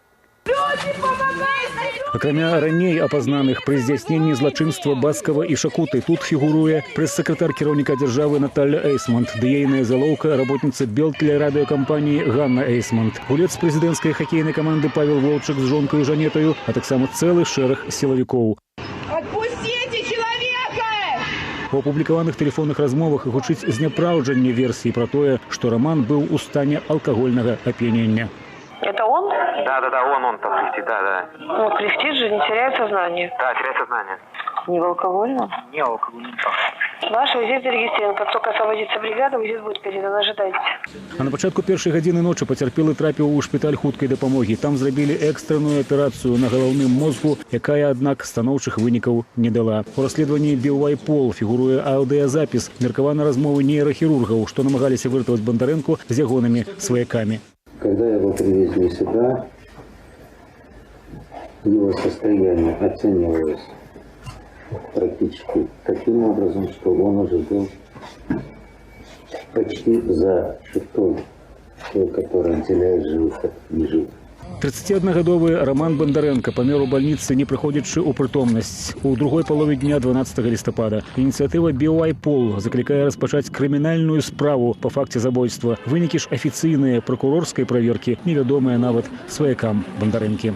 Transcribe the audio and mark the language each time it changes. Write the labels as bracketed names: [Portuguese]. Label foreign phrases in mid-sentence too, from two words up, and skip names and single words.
[Belarusian] Акрамя раней апазнаных пры здзяйсненні злачынства Баскава і Шакуты, тут фігуруе прэс-сакратар кіраўніка дзяржавы Наталья Эйсмонт, дыейная залоўка работніца белтэлерадыёкампаніі Ганна Эйсмонт, гулец прэзідэнцкай хакейнай каманды Павел Волчак з жонкаю Жанетаю, а таксама цэлы шэраг сілавікоў. [Russian] Отпустите человека! [Belarusian] У апублікаваных тэлефонных размовах гучыць зняпраўджанне версіі пра тое, што Раман быў у стане алкагольнага ап'янення. [Russian] Это он? Да, он там кряхтит, да. Ну, кряхтит же, не теряет сознание. Да, теряет сознание. Не в алкогольном? Не алкогольном. Ваш визит зарегистрирован. Как только освободится бригада, визит будет передан. Ожидайте. [Belarusian] А на пачатку першай гадзіны ночы пацярпелы трапіў у шпіталь хуткай дапамогі. Там зрабілі экстранную аперацыю на галаўным мозгу, якая, аднак, станоўчых вынікаў не дала. У расследаванні Белвайпол фігуруе аўдыязапіс меркаванай размовы нейрахірургаў, што намагаліся выратаваць Бандарэнку з ягонымі сваякамі. [Russian] Когда его привезли сюда, его состояние оценивалось практически таким образом, что он уже был почти за чертой, которая отделяет живых от неживых. [Belarusian] 31-гадовы Раман Бандарэнка памёр у бальніцы, не прыходзячы ў прытомнасць. У другой палове дня 12 лістапада ініцыятыва Белвайпол заклікае распачаць крымінальную справу па факце забойства. Вынікі ж афіцыйныя пракурорскай праверкі невядомыя нават сваякам Бандарэнкі.